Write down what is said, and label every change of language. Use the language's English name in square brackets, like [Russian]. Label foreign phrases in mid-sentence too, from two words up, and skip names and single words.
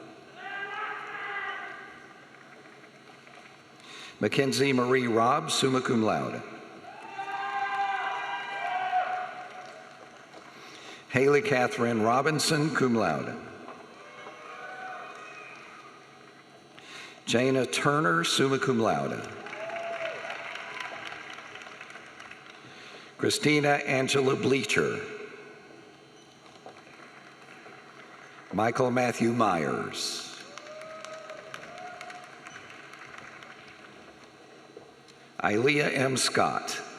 [English] Mackenzie Marie Robb, [Latin] summa cum laude. [English] Haley Catherine Robinson, [Latin] cum laude. [English] Jana Turner, [Latin] summa cum laude. [English] Christina Angela Bleacher. Michael Matthew Myers. Ilea M. Scott.